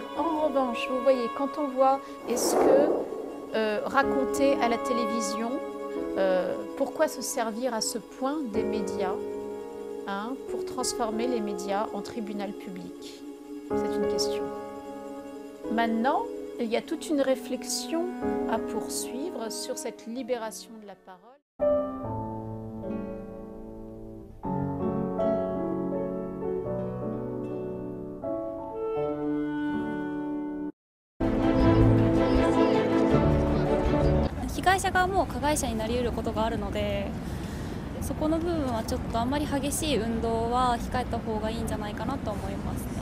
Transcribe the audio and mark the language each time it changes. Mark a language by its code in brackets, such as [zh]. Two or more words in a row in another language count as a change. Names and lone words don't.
[fr] En revanche, vous voyez, quand on voit est-ce que raconter à la télévision, pourquoi se servir à ce point des médias pour transformer les médias en tribunal public? C'est une question. Maintenant, il y a toute une réflexion à poursuivre sur cette libération de la parole. [ja] 被害者側も加害者になり得ることがあるので、そこの部分はちょっとあんまり激しい運動は控えた方がいいんじゃないかなと思いますね。